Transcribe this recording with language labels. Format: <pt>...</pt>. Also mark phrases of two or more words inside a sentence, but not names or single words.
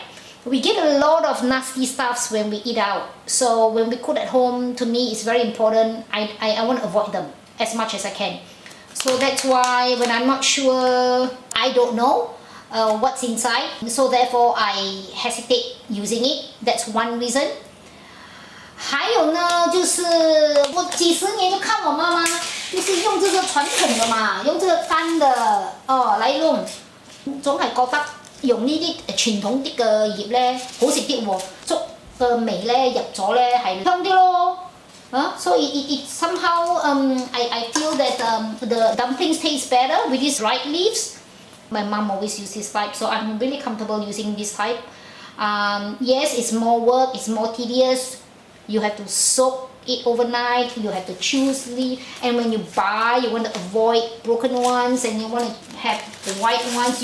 <en>We get a lot of nasty stuffs when we eat out. So when we cook at home, to me, it's very important. I want to avoid them as much as I can. So that's why when I'm not sure, I don't know what's inside. So therefore, I hesitate using it. That's one reason.</en> <yue>还有呢，就是我几十年就看我妈妈，就是用這個傳統嘅嘛，用這個乾的嚟弄，總係覺得用呢啲傳統啲嘅葉咧好食啲喎，粥嘅味咧入咗咧係香啲咯。</yue> <en>So it somehow I feel that the dumplings taste better with these dried leaves. My mom always uses this type, so I'm really comfortable using this type. Yes, it's more work, it's more tedious. You have to soak it overnight. You have to choose leaf, and when you buy, you want to avoid broken ones, and you want to have the white ones.</en>